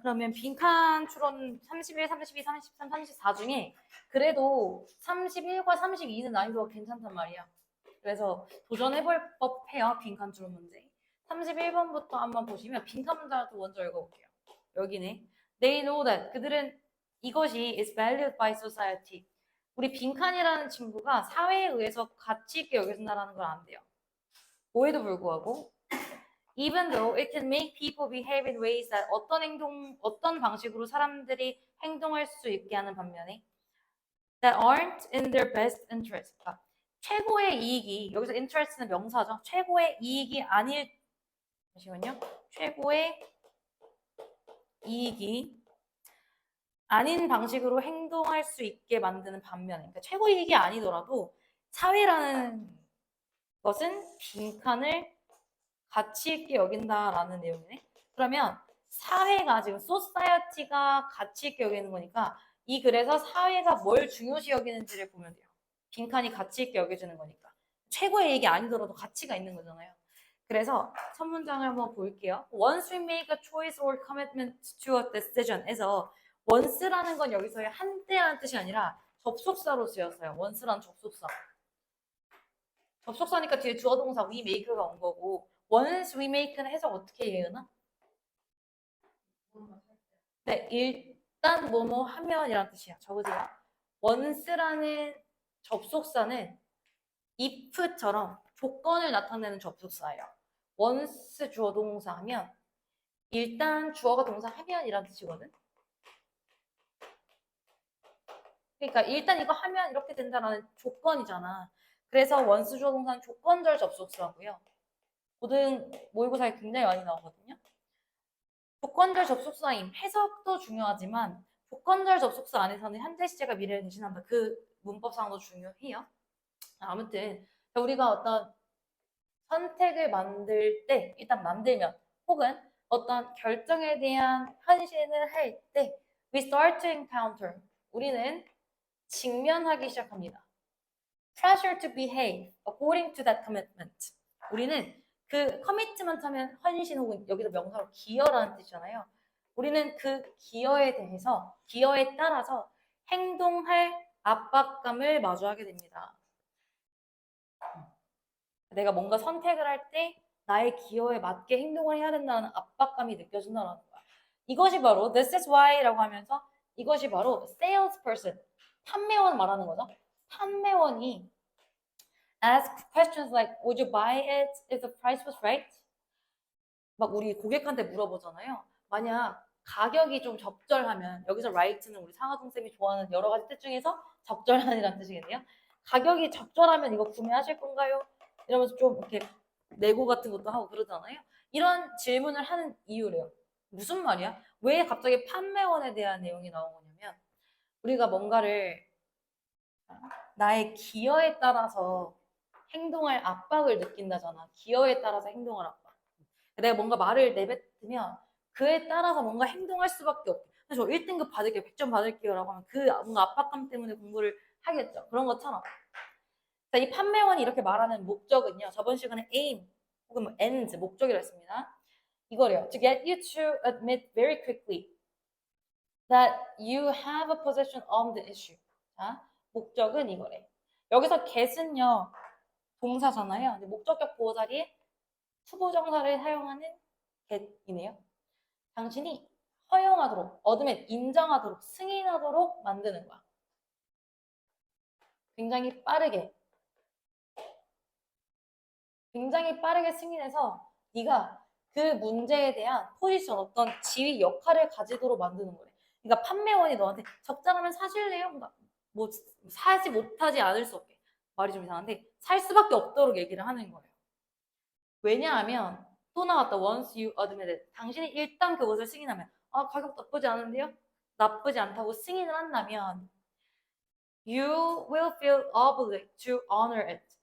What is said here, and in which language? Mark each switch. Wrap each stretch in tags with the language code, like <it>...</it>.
<ko>그러면 빈칸 추론 31, 32, 33, 34 중에 그래도 31과 32는 난이도가 괜찮단 말이야. 그래서 도전해볼 법해요. 빈칸 추론 문제. 31번부터 한번 보시면 빈칸 문제도 먼저 읽어볼게요. 여기네.</ko> <en>They know that.</en> <ko>그들은 이것이</ko> <en>is valued by society.</en> <ko>우리 빈칸이라는 친구가 사회에 의해서 가치 있게 여겨진다는 걸 안돼요. 뭐에도 불구하고</ko> <en>even though it can make people behave in ways that</en> <ko>어떤 방식으로 사람들이 행동할 수 있게 하는 반면에</ko> <en>that aren't in their best interest.</en> <ko>그러니까 최고의 이익이, 여기서 interest는 명사죠. 최고의 이익이 아닐, 잠시만요. 최고의 이익이 아닌 방식으로 행동할 수 있게 만드는 반면에, 그러니까 최고의 이익이 아니더라도 사회라는 것은 빈칸을 가치 있게 여긴다라는 내용이네. 그러면 사회가 지금 society가 가치 있게 여기는 거니까 이 글에서 사회가 뭘 중요시 여기는지를 보면 돼요. 빈칸이 가치 있게 여겨지는 거니까. 최고의 얘기 아니더라도 가치가 있는 거잖아요. 그래서 첫 문장을 한번 볼게요.</ko> <en>Once we make a choice or commitment to a decision에서 once라는 건</en> <ko>여기서의 한때라는 뜻이 아니라 접속사로 쓰였어요. once라는 접속사. 접속사니까 뒤에 주어 동사 we make가 온 거고 once we make는 해석 어떻게 이해하나? 네, 일단 뭐뭐 하면이란 뜻이야. 적으세요. once라는 접속사는 if처럼 조건을 나타내는 접속사예요. once 주어 동사 하면 일단 주어가 동사 하면이란 뜻이거든. 그러니까 일단 이거 하면 이렇게 된다라는 조건이잖아. 그래서 once 주어 동사는 조건절 접속사고요. 모든 모의고사에 굉장히 많이 나오거든요. 조건절 접속사임 해석도 중요하지만 조건절 접속사 안에서는 현재 시제가 미래를 대신한다. 그 문법상도 중요해요. 아무튼 우리가 어떤 선택을 만들 때 일단 만들면 혹은 어떤 결정에 대한 헌신을 할 때</ko> <en>we start to encounter</en> <ko>우리는 직면하기 시작합니다.</ko> <en>pressure to behave according to that commitment.</en> <ko>우리는 그 커미트먼트 하면 헌신 혹은 여기서 명사로 기여라는 뜻이잖아요. 우리는 그 기여에 대해서 기여에 따라서 행동할 압박감을 마주하게 됩니다. 내가 뭔가 선택을 할 때 나의 기여에 맞게 행동을 해야 된다는 압박감이 느껴진다는 거야. 이것이 바로 this is why라고 하면서 이것이 바로 salesperson, 판매원 말하는 거죠. 판매원이</ko> <en>ask questions like would you buy it if the price was right?</en> <ko>막 우리 고객한테 물어보잖아요. 만약 가격이 좀 적절하면 여기서 right는 우리 상하동 쌤이 좋아하는 여러 가지 뜻 중에서 적절한이라는 뜻이겠네요. 가격이 적절하면 이거 구매하실 건가요? 이러면서 좀 이렇게 내고 같은 것도 하고 그러잖아요. 이런 질문을 하는 이유래요. 무슨 말이야? 왜 갑자기 판매원에 대한 내용이 나온 거냐면 우리가 뭔가를 나의 기여에 따라서 행동할 압박을 느낀다잖아. 기여에 따라서 행동할 압박. 내가 뭔가 말을 내뱉으면 그에 따라서 뭔가 행동할 수밖에 없게. 그래서 저 1등급 받을게요. 100점 받을게요. 라고 하면 그 뭔가 압박감 때문에 공부를 하겠죠. 그런 것처럼. 자, 이 판매원이 이렇게 말하는 목적은요. 저번 시간에 aim 혹은 뭐 end, 목적이라 했습니다. 이거래요.</ko> <en>To get you to admit very quickly that you have a position on the issue.</en> <ko>자, 목적은 이거래. 여기서 get은요. 동사잖아요. 근데 목적격 보호 자리에 투부정사를 사용하는 get이네요. 당신이 허용하도록, 얻으면 인정하도록, 승인하도록 만드는 거야. 굉장히 빠르게 승인해서 네가 그 문제에 대한 포지션, 어떤 지위, 역할을 가지도록 만드는 거래. 그러니까 판매원이 너한테 적절하면 사실래요? 뭐 사지 못하지 않을 수 없게. 말이 좀 이상한데 살 수밖에 없도록 얘기를 하는 거예요. 왜냐하면 또 나왔다.</ko> <en>Once you admit it.</en> <ko>당신이 일단 그것을 승인하면 가격 나쁘지 않은데요? 나쁘지 않다고 승인을 한다면</ko> <en>you will feel obliged to honor it.</en>